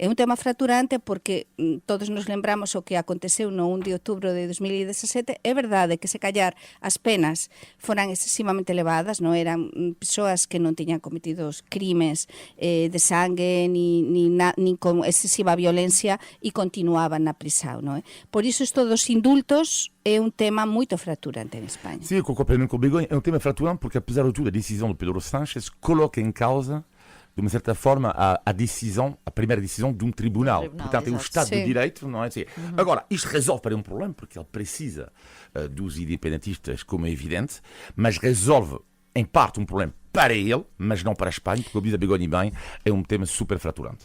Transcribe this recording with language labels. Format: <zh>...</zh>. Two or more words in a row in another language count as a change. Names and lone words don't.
<gl>É un tema fracturante porque todos nos lembramos o que aconteceu no 1 de outubro de 2017. É verdade que se callar as penas foran excesivamente elevadas, non eran persoas que non tiñan cometido crimes de sangue ni con excesiva violencia e continuaban na prisão, non é?</gl> <pt>Por iso isto dos indultos é um tema muito fraturante em Espanha. Sim, eu concordo com o Begonha. É um tema fraturante porque, apesar de tudo, a decisão de Pedro Sánchez coloca em causa, de uma certa forma, a primeira decisão de um tribunal. Portanto, é o Estado de Direito, não é? Agora, isto resolve para um problema, porque ele precisa dos independentistas, como é evidente, mas resolve, em parte, um problema para ele, mas não para a Espanha, porque, como diz a Begonha bem, é um tema super fraturante.</pt>